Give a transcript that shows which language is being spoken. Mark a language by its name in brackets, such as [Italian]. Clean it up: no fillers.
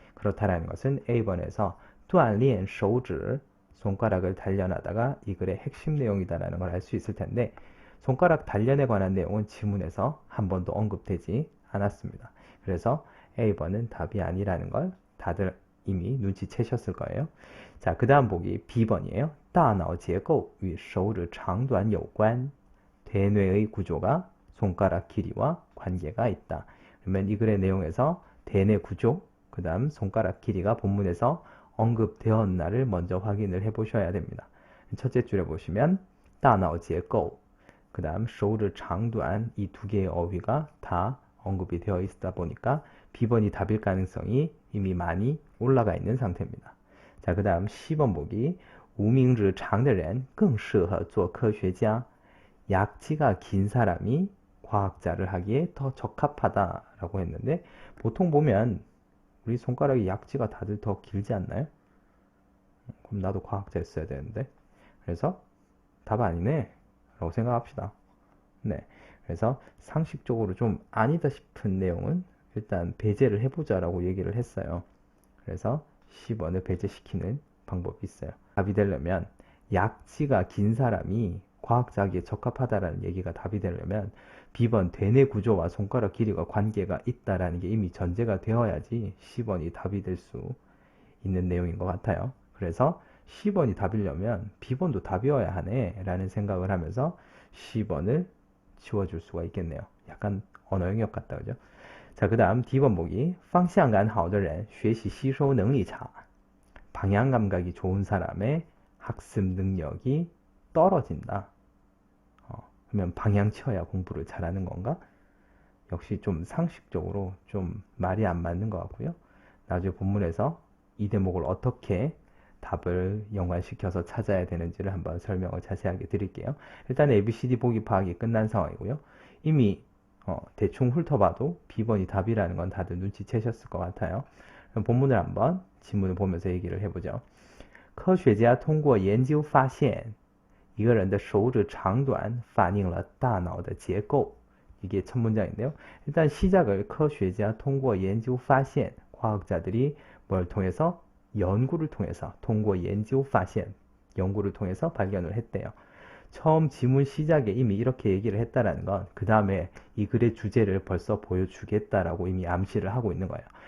[Korean] 그렇다는 것은 A번에서 [Chinese] 锻炼手指, [Korean] 손가락을 단련하다가 이 글의 핵심 내용이다라는 걸 알 수 있을 텐데 손가락 단련에 관한 내용은 지문에서 한 번도 언급되지 않았습니다. 그래서 A번은 답이 아니라는 걸 다들 이미 눈치채셨을 거예요. 자, 그 다음 보기 B번이에요. [Chinese] 大脑结构与手指长短有关. [Korean] 대뇌의 구조가 손가락 길이와 관계가 있다. 그러면 이 글의 내용에서 대뇌 구조, 그 다음 손가락 길이가 본문에서 언급되었나를 먼저 확인을 해보셔야 됩니다. 첫째 줄에 보시면 [Chinese] 大脑结构, [Korean] 그 다음 [Chinese] 手指长短, [Korean] 이 두 개의 어휘가 다 언급이 되어 있다 보니까 B번이 답일 가능성이 이미 많이 올라가 있는 상태입니다. 자, 그 다음 10번 보기. [Chinese] 无名指长的人更适合做科学家. [Korean] 약지가 긴 사람이 과학자를 하기에 더 적합하다라고 했는데 보통 보면 우리 손가락이 약지가 다들 더 길지 않나요? 그럼 나도 과학자 했어야 되는데. 그래서 답 아니네 라고 생각합시다. 네, 그래서 상식적으로 좀 아니다 싶은 내용은 일단 배제를 해보자 라고 얘기를 했어요. 그래서 10번을 배제시키는 방법이 있어요. 답이 되려면 약지가 긴 사람이 과학자에게 적합하다라는 얘기가 답이 되려면 B번 대뇌 구조와 손가락 길이가 관계가 있다라는 게 이미 전제가 되어야지 10번이 답이 될 수 있는 내용인 것 같아요. 그래서 10번이 답이려면 B번도 답이어야 하네 라는 생각을 하면서 10번을 지워줄 수가 있겠네요. 약간 언어 영역 같다, 그죠? 자, 그 다음 D번 보기. [Chinese] 方向感好的人学习吸收能力差. [Korean] 방향 감각이 좋은 사람의 학습 능력이 떨어진다. 그러면 방향 치어야 공부를 잘하는 건가? 역시 좀 상식적으로 좀 말이 안 맞는 것 같고요. 나중에 본문에서 이 대목을 어떻게 답을 연관시켜서 찾아야 되는지를 한번 설명을 자세하게 드릴게요. 일단 ABCD 보기 파악이 끝난 상황이고요. 이미 대충 훑어봐도 B번이 답이라는 건 다들 눈치채셨을 것 같아요. 그럼 본문을 한번 지문을 보면서 얘기를 해보죠. [Chinese] 科学家通过研究发现一个人的手指长短反映了大脑的结构. [Korean] 이게 첫 문장인데요. 일단 시작을 [Chinese] 科学家通过研究发现, [Korean] 과학자들이 뭘 통해서? 연구를 통해서, [Chinese] 通过研究发现, [Korean] 연구를 통해서 발견을 했대요. 처음 지문 시작에 이미 이렇게 얘기를 했다라는 건 그 다음에 이 글의 주제를 벌써 보여주겠다라고 이미 암시를 하고 있는 거예요.